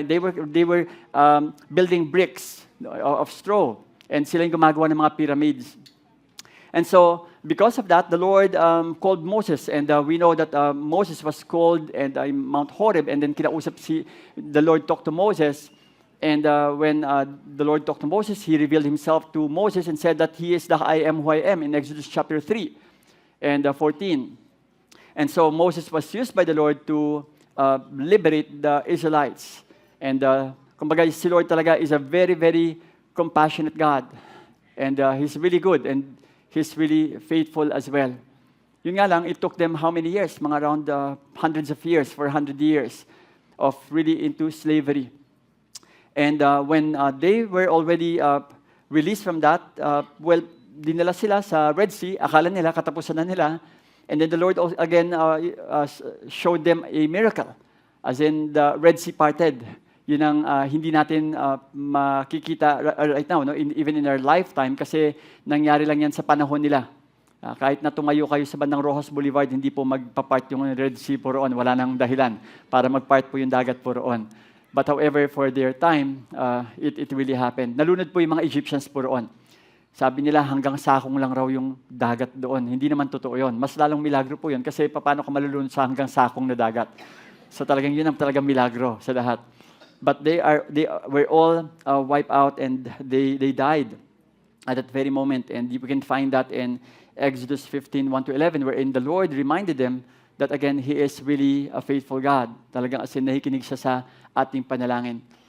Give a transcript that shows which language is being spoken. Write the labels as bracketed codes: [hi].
[en] They were building bricks of straw. [tl] And sila yung gumagawa ng mga pyramids. [en] And so, because of that, the Lord called Moses. And we know that Moses was called and Mount Horeb. And then the Lord talked to Moses. And when the Lord talked to Moses, He revealed Himself to Moses and said that He is the I am who I am in Exodus chapter 3 and 14. And so Moses was used by the Lord to liberate the Israelites. And [tl] kumbaga, si Lord talaga [en] is a very, very compassionate God. And He's really good and He's really faithful as well. [tl] Yun nga lang, [en] it took them how many years? Mga around hundreds of years, 400 years of really into slavery. And when they were already released from that, well, [tl] dinala sila sa Red Sea. Akala nila, katapusan na nila. [en] And then the Lord again showed them a miracle. As in, the Red Sea parted. [tl] Yun ang hindi natin makikita [en] right now, [tl] no? [en] Even in our lifetime, [tl] kasi nangyari lang yan sa panahon nila. Kahit na tumayo kayo sa bandang Rojas Boulevard, hindi po magpa-part yung Red Sea po roon. Wala nang dahilan para mag-part po yung dagat po roon. [en] But however, for their time, it really happened. [tl] Nalunod po yung mga Egyptians po roon. Sabi nila hanggang sakong lang raw yung dagat doon. Hindi naman totoo yun. Mas lalong milagro po yun kasi paano ka malulunod sa hanggang sakong na dagat. So talagang yun ang talagang milagro sa lahat. [en] But they were all wiped out and they died at that very moment. And you can find that in Exodus 15:1-11, wherein the Lord reminded them that again, He is really a faithful God. [tl] Talagang as in nakikinig siya sa ating panalangin.